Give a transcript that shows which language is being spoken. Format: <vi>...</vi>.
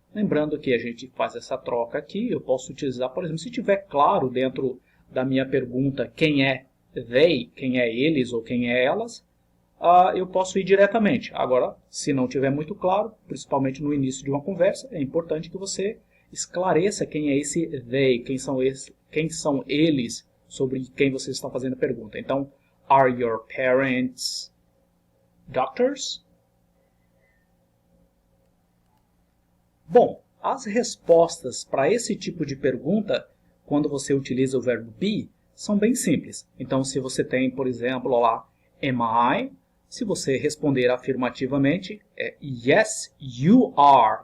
<pt>Lembrando que a gente faz essa troca aqui, eu posso utilizar, por exemplo, se tiver claro dentro da minha pergunta quem é they, quem é eles ou quem é elas, eu posso ir diretamente. Agora, se não tiver muito claro, principalmente no início de uma conversa, é importante que você esclareça quem é esse they, quem são eles, sobre quem vocês estão fazendo a pergunta.</pt> <en>Então, are your parents doctors?</en> <pt>Bom, as respostas para esse tipo de pergunta, quando você utiliza o verbo be, são bem simples. Então, se você tem, por exemplo, lá,</pt> <en>am I?</en> <pt>Se você responder afirmativamente, é</pt> <en>yes, you are.</en>